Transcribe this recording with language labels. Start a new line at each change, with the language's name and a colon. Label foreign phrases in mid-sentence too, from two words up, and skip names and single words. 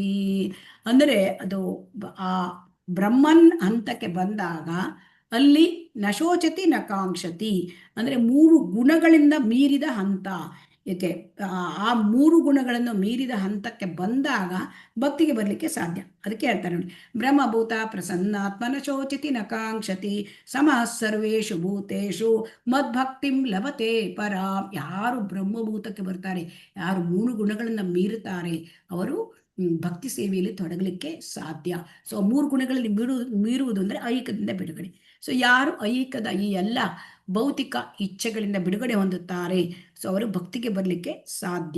Kannada: ಅಂದರೆ ಅದು ಆ ಬ್ರಹ್ಮನ್ ಹಂತಕ್ಕೆ ಬಂದಾಗ ಅಲ್ಲಿ
Sanskrit: ನಶೋಚತಿ ನಕಾಂಕ್ಷತಿ
Kannada: ಅಂದರೆ 3 ಗುಣಗಳಿಂದ ಮೀರಿದ ಹಂತ. ಏಕೆ ಆ 3 ಗುಣಗಳನ್ನು ಮೀರಿದ ಹಂತಕ್ಕೆ ಬಂದಾಗ ಭಕ್ತಿಗೆ ಬರಲಿಕ್ಕೆ ಸಾಧ್ಯ. ಅದಕ್ಕೆ ಹೇಳ್ತಾರೆ ನೋಡಿ,
Sanskrit: ಬ್ರಹ್ಮಭೂತ ಪ್ರಸನ್ನಾತ್ಮನ ಶೋಚತಿ ನಕಾಂಕ್ಷತಿ ಸಮಃ ಸರ್ವೇಷು ಭೂತೇಷು ಮದ್ಭಕ್ತಿಂ ಲಭತೆ ಪರಾಂ.
Kannada: ಯಾರು ಬ್ರಹ್ಮಭೂತಕ್ಕೆ ಬರ್ತಾರೆ, ಯಾರು 3 ಗುಣಗಳನ್ನು ಮೀರುತ್ತಾರೆ, ಅವರು ಭಕ್ತಿ ಸೇವೆಯಲ್ಲಿ ತೊಡಗಲಿಕ್ಕೆ ಸಾಧ್ಯ. ಸೊ 3 ಗುಣಗಳಲ್ಲಿ ಮೀರುವುದು ಅಂದರೆ ಐಹಿಕದಿಂದ ಬಿಡುಗಡೆ. ಸೊ ಯಾರು ಐಹಿಕದ ಈ ಎಲ್ಲ ಭೌತಿಕ ಇಚ್ಛೆಗಳಿಂದ ಬಿಡುಗಡೆ ಹೊಂದುತ್ತಾರೆ, ಸೊ ಅವರು ಭಕ್ತಿಗೆ ಬರಲಿಕ್ಕೆ ಸಾಧ್ಯ.